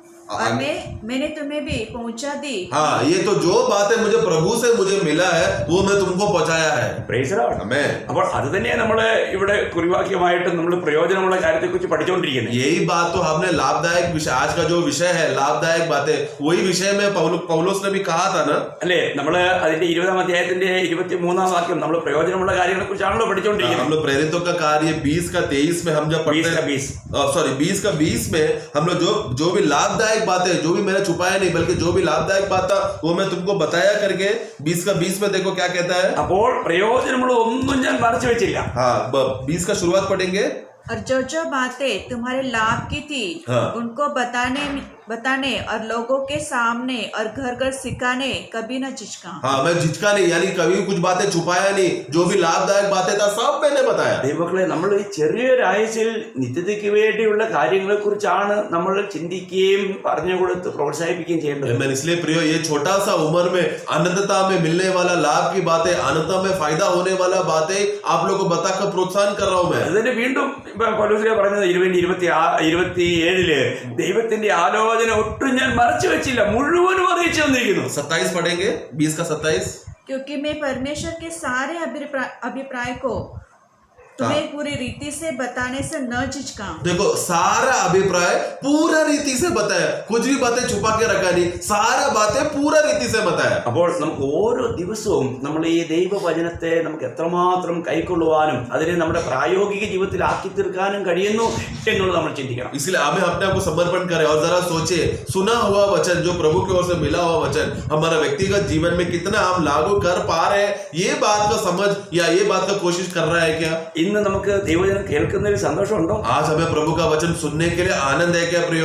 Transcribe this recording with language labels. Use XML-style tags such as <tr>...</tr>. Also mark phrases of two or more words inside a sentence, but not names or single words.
<hi>और मैंने तुम्हें भी पहुंचा दी। हाँ, ये तो जो बातें मुझे प्रभु से मुझे मिला है वो मैं तुमको पहुंचाया है।</hi> <en>Praise the Lord. Amen.</en> <ml>അപ്പോൾ അത് തന്നെയാണ് നമ്മൾ ഇവിടെ കുറിവാക്യമായിട്ട് നമ്മൾ പ്രയോജനമുള്ള കാര്യത്തെക്കുറിച്ച് പഠിച്ചുകൊണ്ടിരിക്കുന്നത്.</ml> <hi>यही बात तो हमने लाभदायक विषय, आज का जो विषय है लाभदायक बातें, वही विषय में पौलुस ने भी कहा था ना।</hi> <ml>അല്ലേ, നമ്മൾ അതിന്റെ 20-ാം അധ്യായത്തിന്റെ 23-ാം വാക്യം നമ്മൾ പ്രയോജനമുള്ള കാര്യങ്ങളെ കുറിച്ചാണല്ലോ പഠിച്ചുകൊണ്ടിരിക്കുന്നത്.</ml> <hi>हम लोग प्रेरितों का कार्य 20 का 23 में हम जब पढ़ते हैं, 20 का 20 में हम लोग जो भी लाभदायक बातें, जो भी मैंने छुपाया नहीं बल्कि जो भी लाभदायक बात था वो मैं तुमको बताया करके 20 का 20 में देखो क्या कहता है।</hi> <ml>അപ്പോൾ പ്രയോജനമുള്ള ഒന്നും ഞാൻ മറച്ചു വെച്ചില്ല.</ml> <hi>हाँ, 20 का शुरुआत पढ़ेंगे। और जो बातें तुम्हारे लाभ की थी उनको बताने और लोगों के सामने और घर घर सिखाने कभी न झिझका। हाँ, मैं झिझका नहीं, यानी कभी कुछ बातें छुपाया नहीं, जो भी लाभदायक बातें था सब मैंने बताया।</hi> <ml>ദൈവമക്കളെ, നമ്മൾ ഈ ചെറിയൊരായുസിൽ നിത്യതയ്ക്ക് വേണ്ടിയുള്ള കാര്യങ്ങളെ കുറിച്ചാണ് നമ്മൾ ചിന്തിക്കുകയും പറഞ്ഞു കൊടുത്ത് പ്രോത്സാഹിപ്പിക്കുകയും ചെയ്യേണ്ടത്.</ml> <hi>मैं इसलिए प्रियो, ये छोटा सा उम्र में अनंतता में मिलने वाला लाभ की बातें, अनंतता में फायदा होने वाला बातें आप लोग को बताकर प्रोत्साहन कर रहा हूं मैं।</hi> <ml>അതിന് വീണ്ടും പൗലോസ് പറഞ്ഞത് 20-27 ദൈവത്തിന്റെ ആലോചന ഒട്ടും ഞാൻ മറച്ചു വെച്ചില്ല, മുഴുവനും അറിയിച്ചു തന്നിരിക്കുന്നു.</ml> <hi>27 पढ़ेंगे, 20 का 27। क्योंकि मैं परमेश्वर के सारे अभिप्राय को तुम्हें पूरी रीति से बताने से न झिझका। देखो, सारा अभिप्राय पूरा रीति से बताया, कुछ भी बातें छुपा के रखा नहीं, सारा बातें पूरा रीति से बताया।</hi> <ml>അപ്പോൾ നമുക്ക് ഓരോ ദിവസവും നമ്മൾ ഈ ദൈവവചനത്തെ നമുക്ക് എത്രമാത്രം കൈക്കൊള്ളുവാനും അതിനെ നമ്മുടെ പ്രായോഗിക ജീവിതത്തിൽ ആക്കി തീർക്കാനും കഴിയുന്നു എന്നുള്ളത് നമ്മൾ ചിന്തിക്കണം.</ml> <hi>इसलिए हमें अपने आप को समर्पण करें और जरा सोचे, सुना हुआ वचन, जो प्रभु की ओर से मिला हुआ वचन हमारा व्यक्तिगत जीवन में कितना हम लागू कर पा रहे हैं, ये बात का समझ या ये बात का कोशिश कर रहा है क्या?</hi> <ml>ഇന്ന് നമുക്ക് ദൈവവചനം കേൾക്കുന്നതിൽ സന്തോഷമുണ്ടോ?</ml> <hi>आज हमें प्रभु का वचन सुनने के लिए आनंद है क्या प्रियो?</hi>